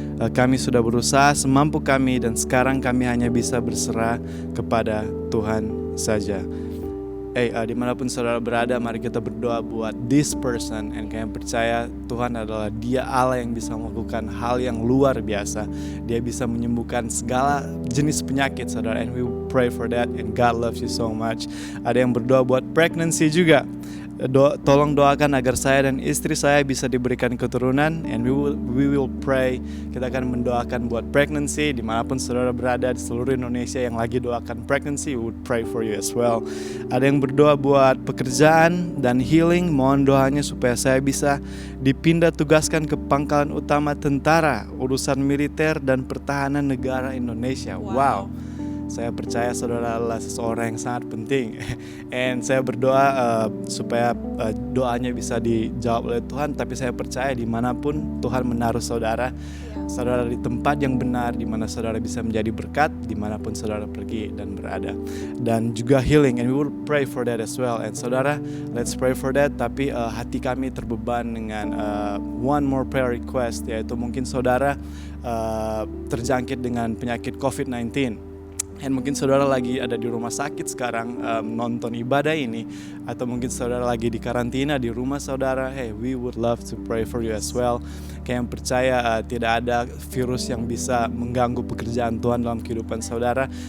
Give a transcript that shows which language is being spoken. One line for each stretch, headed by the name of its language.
Indonesian: Kami sudah berusaha semampu kami dan sekarang kami hanya bisa berserah kepada Tuhan saja. Dimanapun saudara berada, mari kita berdoa buat
English: this person.
Indonesian: And kalian percaya Tuhan adalah Dia Allah yang bisa melakukan hal yang luar biasa. Dia bisa menyembuhkan segala jenis penyakit, saudara.
English: And we pray for that, and God loves you so much.
Indonesian: Ada yang berdoa buat pregnancy juga. Tolong doakan agar saya dan istri saya bisa diberikan keturunan,
English: and we will pray.
Indonesian: Kita akan mendoakan buat pregnancy dimanapun saudara berada di seluruh Indonesia yang lagi doakan pregnancy.
English: We would pray for you as well.
Indonesian: Ada yang berdoa buat pekerjaan dan healing. Mohon doanya supaya saya bisa dipindah tugaskan ke pangkalan utama tentara, urusan militer dan pertahanan negara Indonesia. Wow. Saya percaya saudara adalah seseorang yang sangat penting. And saya berdoa supaya doanya bisa dijawab oleh Tuhan. Tapi saya percaya dimanapun Tuhan menaruh saudara, saudara di tempat yang benar, di mana saudara bisa menjadi berkat, dimanapun saudara pergi dan berada. Dan juga
English: healing, and we will pray for that as well. And saudara, let's pray for that.
Indonesian: Tapi hati kami terbeban dengan
English: one more prayer request,
Indonesian: yaitu mungkin saudara terjangkit dengan penyakit COVID-19. Dan mungkin saudara lagi ada di rumah sakit sekarang nonton ibadah ini, atau mungkin saudara lagi di karantina di rumah saudara.
English: Hey, we would love to pray for you as well.
Indonesian: Kayak yang percaya tidak ada virus yang bisa mengganggu pekerjaan Tuhan dalam kehidupan saudara.